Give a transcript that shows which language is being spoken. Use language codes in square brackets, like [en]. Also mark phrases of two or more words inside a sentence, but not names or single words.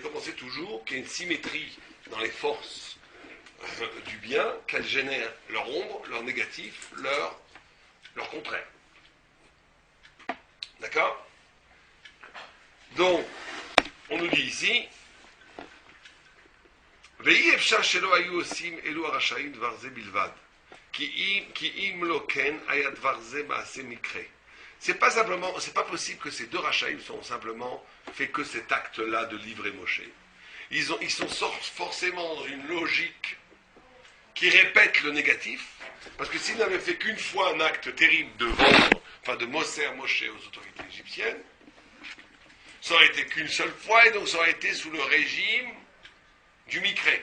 [fr] Comme on sait toujours qu'il y a une symétrie dans les forces du bien, qu'elles génèrent leur ombre, leur négatif, leur contraire. D'accord? Donc, on nous dit ici, [he] ואי אפשר שלא היו עושים אלו הרשעים דבר זה בלבד, כי אם לא כן היה דבר זה מעשה מקרה. [fr] C'est pas possible que ces deux rachaïm sont simplement fait que cet acte-là de livrer Moshe. Ils sont forcément dans une logique qui répète le négatif, parce que s'ils n'avaient fait qu'une fois un acte terrible de vendre, de Moser Moshe aux autorités égyptiennes, ça aurait été qu'une seule fois, et donc ça aurait été sous le régime du micré.